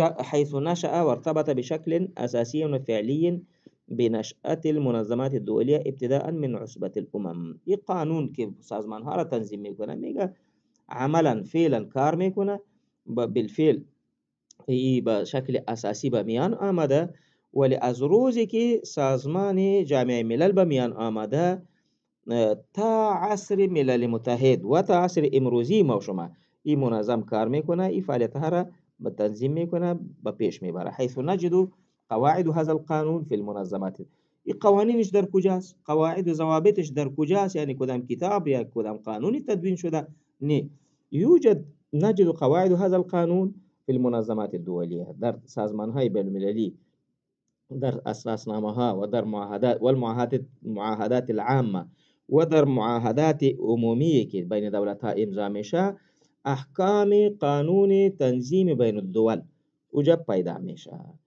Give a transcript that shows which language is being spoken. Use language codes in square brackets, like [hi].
[ar] حيث نشأ وارتبط بشكل أساسي وفعلي بنشأة المنظمات الدولية ابتداء من عصبة الأمم. [fa] این قانون که سازمان ها را تنظیم میکنه میگه عملا فعلا کار میکنه، بالفعل ای به شکل اساسی به میان آمده، ولی از روزی که سازمان جامعه ملل به میان آمده تا عصر ملل متحد و تا عصر امروزی ما شما این منظم کار میکنه، این فعالیت ها را به تنظیم میکنه، به پیش میبره. [ar] حيث نجد قواعد هذا القانون في المنظمات. [fa] این قوانینش در کجاست؟ قواعد و ضوابطش در کجاست؟ یعنی کدام کتاب یا کدام قانونی تدوین شده؟ نه، یوجد [ar] نجد قواعد هذا القانون في المنظمات الدولية، [fa] در سازمان های بین المللی، در اساسنامه ها و در معاهدات [ar] و المعاهدات العامه [fa] و در معاهدات عمومی که بین دولت ها امضا میشه، احکام قانون تنظیم بین الدول وجب پیدا میشه.